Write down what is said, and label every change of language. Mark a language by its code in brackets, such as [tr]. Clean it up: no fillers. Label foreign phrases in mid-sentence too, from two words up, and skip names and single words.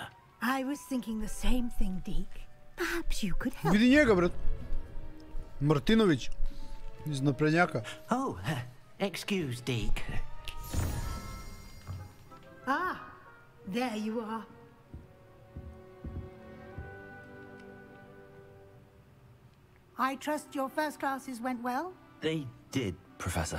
[en] I was thinking the same thing, Deke. Perhaps you could help. [sr] Vidi njega, brat. Martinović. Iz naprednjaka. [en] Oh, excuse, Deke. Ah, there you are. I trust your first classes went well? They did, Professor.